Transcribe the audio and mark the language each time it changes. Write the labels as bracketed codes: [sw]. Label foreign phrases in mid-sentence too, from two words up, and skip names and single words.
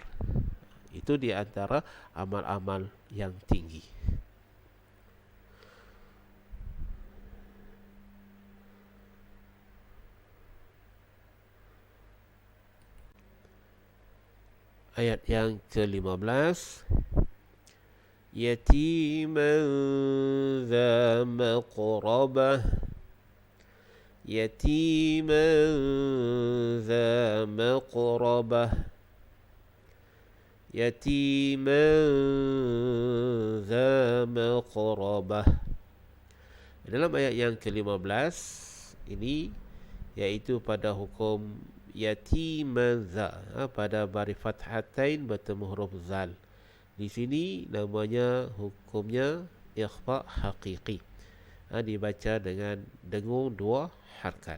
[ms] Itu di antara amal-amal yang tinggi. Ayat yang ke-15, [ar] يتيما ذا مقربة، يتيما ذا مقربة، يتيما ذا مقربة. [ms] Dalam ayat yang ke-15 ini, iaitu pada hukum [ar] يتيما ذا, [ms] pada baris fathatain bertemu huruf zal. Di sini namanya hukumnya [ar] إخفاء حقيقي, [ms] dibaca dengan dengung dua harkat.